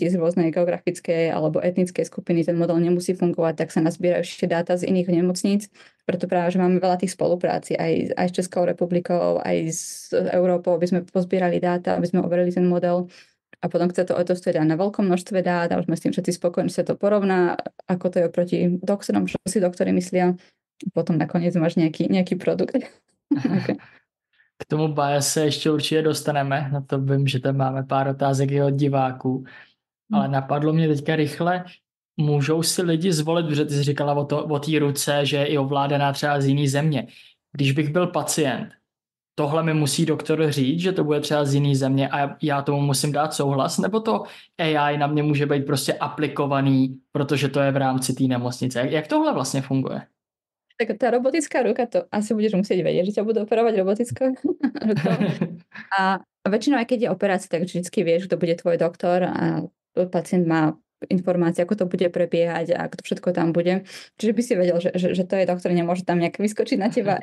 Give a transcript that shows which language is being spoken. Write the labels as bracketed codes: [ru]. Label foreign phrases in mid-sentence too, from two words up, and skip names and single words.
[sk] z rôznej geografickej alebo etnickej skupiny, ten model nemusí fungovať, tak sa nazbierajú ešte dáta z iných nemocníc, preto práve, že máme veľa tých spolupráci aj s Českou republikou, aj s Európou, aby sme pozbierali dáta, aby sme overili ten model a potom chce to otestovať na veľkom množstve dát a už sme s tým všetci spokojní, že sa to porovná, ako to je oproti doktorom, čo si doktori myslia, potom nakoniec máš nejaký produkt. [cs] Okay. K tomu bias se ještě určitě dostaneme, na to vím, že tam máme pár otázek i od diváků, ale napadlo mě teďka rychle, můžou si lidi zvolit, protože ty jsi říkala o té ruce, že je i ovládaná třeba z jiný země. Když bych byl pacient, tohle mi musí doktor říct, že to bude třeba z jiný země a já tomu musím dát souhlas, nebo to AI na mě může být prostě aplikovaný, protože to je v rámci té nemocnice. Jak tohle vlastně funguje? [sk] Tak tá robotická ruka, to asi budeš musieť vedieť, že ťa budú operovať robotickou rukou. A väčšinou, aj keď je operácia, tak vždycky vieš, kto bude tvoj doktor a pacient má informácie, ako to bude prebiehať a kto všetko tam bude. Čiže by si vedel, že to je doktor, nemôže tam nejak vyskočiť na teba.